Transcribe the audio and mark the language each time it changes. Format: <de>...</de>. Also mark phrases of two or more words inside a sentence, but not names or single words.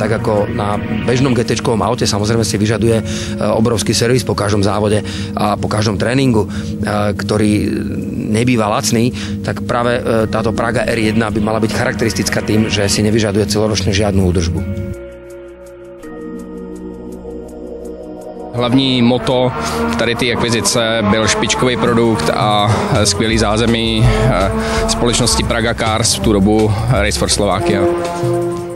<sk>Tak ako na bežnom GT-čkovom aute samozrejme si vyžaduje obrovský servis po každom závode a po každom tréningu, ktorý nebýva lacný, tak práve táto Praga R1 by mala byť charakteristická tým, že si nevyžaduje celoročne žiadnu údržbu.</sk> <cs>Hlavní moto tady té akvizice byl špičkový produkt a skvělý zázemí společnosti Praga Cars, v tu dobu Race for Slovakia.</cs>